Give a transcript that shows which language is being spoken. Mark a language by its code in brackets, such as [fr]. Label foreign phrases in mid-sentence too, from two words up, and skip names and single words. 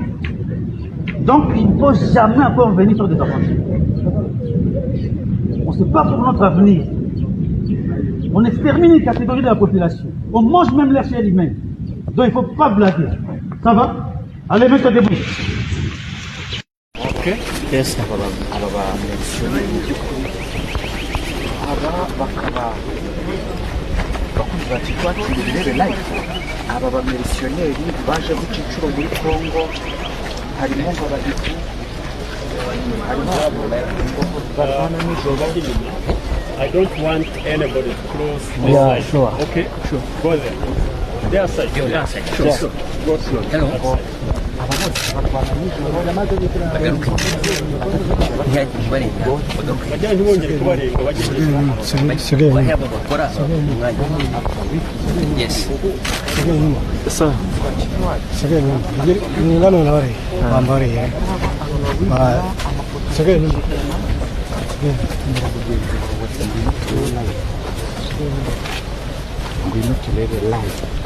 [fr] Donc il ne faut jamais encore venir sur des aventures. On ne sait pas pour notre avenir. On extermine une catégorie de la population. On mange même la chair humaine. Donc il ne faut pas blaguer. Ça va? Allez, mets-toi debout. [en] Okay. Yes. [rw] aba bamisiyoneri aba bakaba bakunze bati twakira ibirebe live. Aba bamisiyoneri baje guca inshuro muri Congo, harimo nk'abahitu, harimo barwana nijoro. [en] I don't want anybody close this side. Sure. Okay, sure. Go there. Their side. Their side. Sure. Sure. Go slow. [rw] Aba bose barwana nijoro yamaze Bajyanye bongeye kubarenga [en] Yes. Sir. [rw] ngwino turebe live.